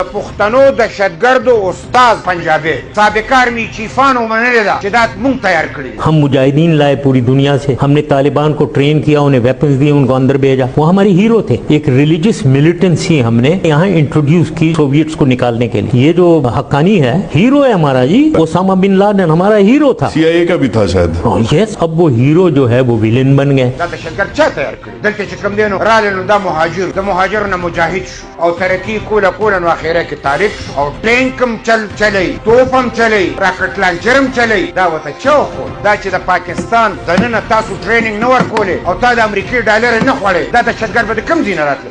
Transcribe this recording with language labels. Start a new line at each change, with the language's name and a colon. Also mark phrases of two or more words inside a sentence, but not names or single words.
Pashto: پښتنو دهشتګردو استاد पंजाबी سابق آرمي چيفانو منلې ده چې دا مونږ تیار کړی.
Urdu: ہم مجاہدین لائے پوری دنیا سے، ہمنے طالبان کو ٹرین کیا، انہیں ویپنز دیے، انکو اندر بھیجا. وہ ہمارے ہیرو تھے. एक
English: religious militancy
Urdu: ہمنے یہاں انٹروڈیوس کی سوویٹس کو نکالنے کے لیے. یہ جو حقانی ہے ہیرو ہے ہمارا جی۔ اسامہ بن لادن ہمارا ہیرو تھا, CIA کا بھی تھا شاید. यस. اب وہ ہیرو جو ہے وہ ولن بن گئے.
Pashto: دا دهشتګرد چا تیار کړی؟ دلته چې کوم دینو راغلی نو دا مهاجر د مهاجرو نه مجاهد شو او ترقي کوله نو اخره کې طالب او ټینکم چلی توپم چلی راکټ لانچرم چلی. دا وته چوخو دا چې د پاکستان دننه تاسو ټریننګ نه ورکولې او تا د امریکای ډالر نه خوړې دا دهشتګرد به کم ځای نه راتله.